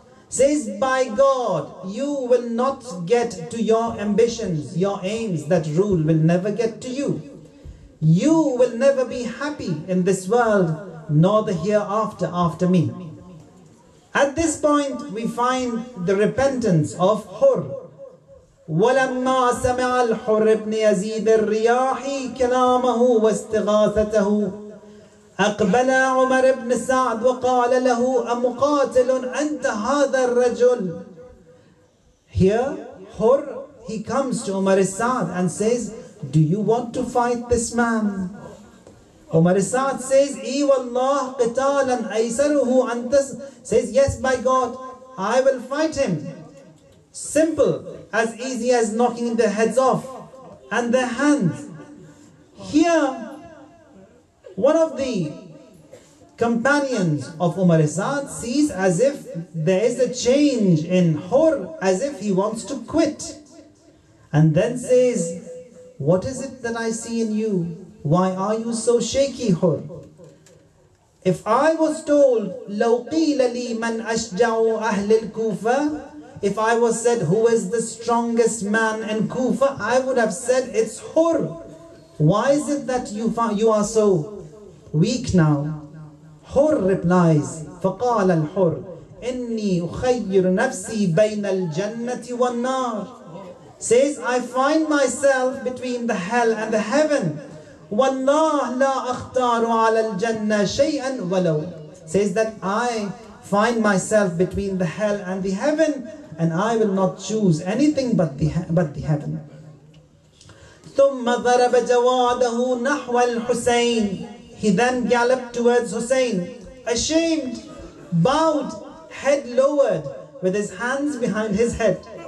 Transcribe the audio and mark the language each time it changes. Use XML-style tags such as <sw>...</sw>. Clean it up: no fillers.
<en>Says, by God, you will not get to your ambitions, your aims. That rule will never get to you. You will never be happy in this world, nor the hereafter after me. At this point, we find the repentance of Hur.</en> <ar>ولما سمع الحر بن يزيد الرياحي كلامه واستغاثته أقبل عمر بن سعد وقال له أمقاتل أنت هذا الرجل.</ar> <en>Here Hur, he comes to Umar Sa'd and says, do you want to fight this man?</en> <ar>Umar Sa'd</ar> <en>says,</en> <ar>إي والله قتالا أيسره أنت.</ar> <en>Says, yes, by God, I will fight him. Simple, as easy as knocking their heads off and their hands. Here, one of the companions of Umar Sa'd sees as if there is a change in Hur, as if he wants to quit. And then says, what is it that I see in you? Why are you so shaky, Hur? If I was told,</en> <ar>لو قيل لي من أشجع أهل الكوفة,</ar> <en>if I was said, who is the strongest man in Kufa, I would have said, it's Hur. Why is it that you are so weak now? Hur replies,</en> <ar>فقال الحر إني أخير نفسي بين الجنة والنار.</ar> <en>Says, I find myself between the hell and the heaven.</en> <ar>والله لا أختار على الجنة شيئا ولو.</ar> <en>Says that I find myself between the hell and the heaven, and I will not choose anything but the heaven.</en> <ar>ثم ضرب جواده نحو الحسين.</ar> <en>He then galloped towards Hussein, ashamed, bowed, head lowered, with his hands behind his head.</en>